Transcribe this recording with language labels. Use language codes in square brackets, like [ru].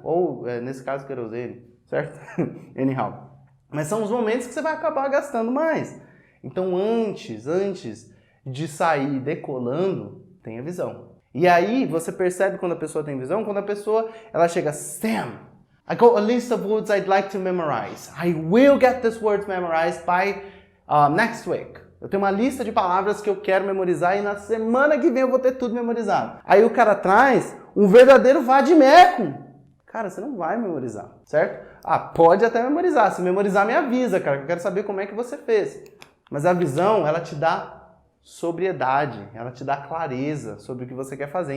[pt] Ou, nesse caso, querosene. Certo? [en] Anyhow. [pt] Mas são os momentos que você vai acabar gastando mais. Então, antes de sair decolando, tenha visão. E aí, você percebe quando a pessoa tem visão, quando a pessoa ela chega, Sam, [en] I got a list of words I'd like to memorize. I will get these words memorized by next week. [pt] Eu tenho uma lista de palavras que eu quero memorizar e na semana que vem eu vou ter tudo memorizado. Aí o cara traz um verdadeiro vade-mecum. Cara, você não vai memorizar, certo? Pode até memorizar. Se memorizar, me avisa, cara, que eu quero saber como é que você fez. Mas a visão, ela te dá sobriedade, ela te dá clareza sobre o que você quer fazer.